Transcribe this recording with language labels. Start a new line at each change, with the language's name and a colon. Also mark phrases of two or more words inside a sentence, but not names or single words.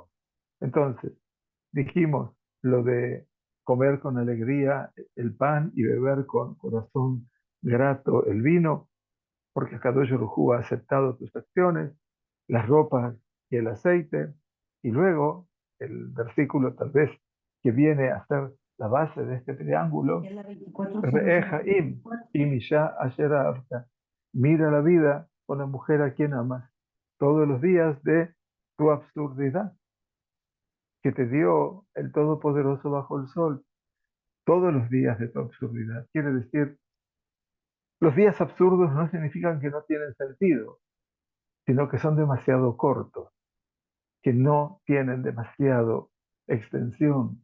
Spanish: Entonces, dijimos lo de comer con alegría el pan y beber con corazón grato el vino, porque
Hebrew: הקדוש ברוך הוא
Spanish: ha aceptado tus acciones, las ropas y el aceite, y luego el versículo tal vez que viene a ser la base de este triángulo,
Hebrew: ראה חיים עם אשה אשר אהבת.
Spanish: Mira la vida con la mujer a quien amas, todos los días de tu absurdidad, que te dio el Todopoderoso bajo el sol, todos los días de tu absurdidad. Quiere decir, los días absurdos no significan que no tienen sentido, sino que son demasiado cortos, que no tienen demasiado extensión.